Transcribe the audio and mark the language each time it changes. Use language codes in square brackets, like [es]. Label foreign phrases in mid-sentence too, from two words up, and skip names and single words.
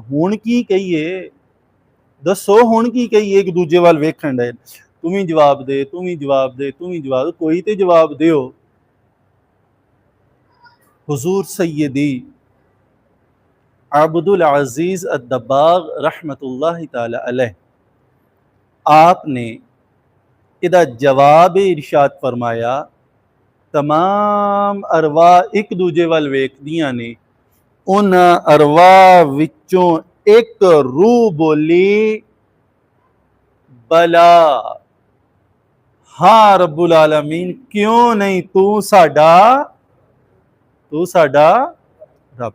[pa] ਹੁਣ ਕੀ ਕਹੀਏ? ਦੱਸੋ ਹੁਣ ਕੀ ਕਹੀਏ? ਇੱਕ ਦੂਜੇ ਵੱਲ ਵੇਖਣ ਡਏ, ਤੂੰ ਵੀ ਜਵਾਬ ਦੇ, ਤੂੰ ਵੀ ਜਵਾਬ ਦੇ, ਤੂੰ ਵੀ ਜਵਾਬ, ਕੋਈ ਤਾਂ ਜਵਾਬ ਦਿਓ। हुजूर सैयदी अब्दुल अजीज अद्दबाग [ar] رحمة الله تعالى عليه, [pa] ਆਪਣੇ ਇਦਾ ਜਵਾਬ ਇਰਸ਼ਾਦ ਫ਼ਰਮਾਇਆ, ਤਮਾਮ ਅਰਵਾ ਇੱਕ ਦੂਜੇ ਵੱਲ ਵੇਖਦੀਆਂ ਨੇ, ਉਨ ਅਰਵਾ ਵਿਚੋਂ ਇੱਕ ਰੂਹ ਬੋਲੀ, ਬਲਾ, ਹਾਂ [ar] رب العالمين, [pa] ਕਿਉਂ ਨਹੀਂ, ਤੂੰ ਸਾਡਾ ਰੱਬ।